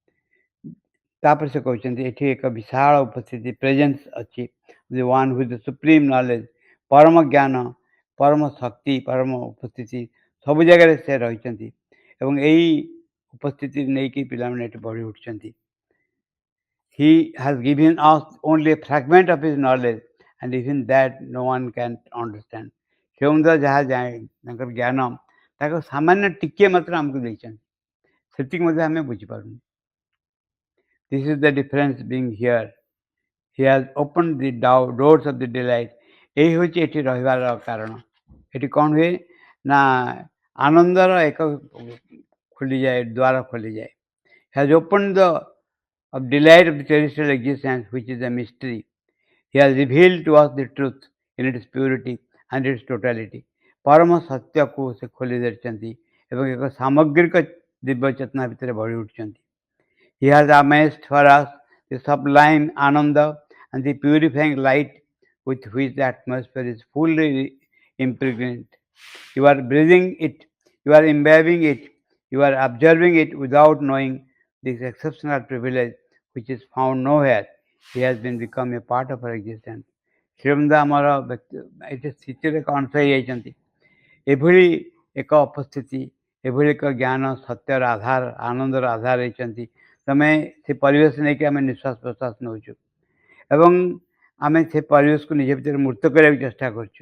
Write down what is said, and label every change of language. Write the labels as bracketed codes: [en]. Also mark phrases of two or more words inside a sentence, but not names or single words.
[or] ତାପରେ ସେ କହୁଛନ୍ତି ଏଠି ଏକ ବିଶାଳ ଉପସ୍ଥିତି ପ୍ରେଜେନ୍ସ ଅଛି, [en] the one with the supreme knowledge, [or] ପରମ ଜ୍ଞାନ, ପରମ ଶକ୍ତି, ପରମ ଉପସ୍ଥିତି ସବୁ ଜାଗାରେ ସେ ରହିଛନ୍ତି ଏବଂ ଏଇ ଉପସ୍ଥିତି ନେଇକି ପିଲାମାନେ ଏଠି ବଢ଼ି ଉଠୁଛନ୍ତି. [en] He has given us only a fragment of his knowledge and even that no one can understand. [or] ଶ୍ରୀ ଅରବିନ୍ଦ ଯାହା ତାଙ୍କର ଜ୍ଞାନ ତାକୁ ସାମାନ୍ୟ ଟିକିଏ ମାତ୍ର ଆମକୁ ଦେଇଛନ୍ତି, ସେତିକି ମଧ୍ୟ ଆମେ ବୁଝିପାରୁନି. [en] This is the difference being here. He has opened the doors of the delight. [or] ଏହି ହେଉଛି ଏଠି ରହିବାର କାରଣ. ଏଠି କ'ଣ ହୁଏ ନା ଆନନ୍ଦର ଏକ ଖୋଲିଯାଏ, ଦ୍ୱାର ଖୋଲିଯାଏ. [en] He has opened the delight of the terrestrial existence, which is a mystery. He has revealed to us the truth in its purity and its totality. [or] ପରମ ସତ୍ୟକୁ ସେ ଖୋଲି ଧରିଛନ୍ତି ଏବଂ ଏକ ସାମଗ୍ରିକ ଦିବ୍ୟ ଚେତନା ଭିତରେ ବଢ଼ି ଉଠୁଛନ୍ତି. [en] He has amassed for us the sublime Ananda and the purifying light with which the atmosphere is fully impregnant. You are breathing it, you are imbibing it, you are observing it without knowing this exceptional privilege which is found nowhere. He has been become a part of our existence. [or] ଶ୍ରୀ ଅରବିନ୍ଦ ଆମର ଏଠି ସ୍ଥିତିରେ ଏକ ଅଂଶ ହେଇଯାଇଛନ୍ତି. ଏଭଳି ଏକ ଉପସ୍ଥିତି, ଏଭଳି ଏକ ଜ୍ଞାନ ସତ୍ୟର ଆଧାର, ଆନନ୍ଦର ଆଧାର ହେଇଛନ୍ତି. ତମେ ସେ ପରିବେଶ ନେଇକି ଆମେ ନିଶ୍ୱାସ ପ୍ରଶ୍ୱାସ ନେଉଛୁ ଏବଂ ଆମେ ସେ ପରିବେଶକୁ ନିଜ ଭିତରେ ମୂର୍ତ୍ତ କରିବାକୁ ଚେଷ୍ଟା କରୁଛୁ.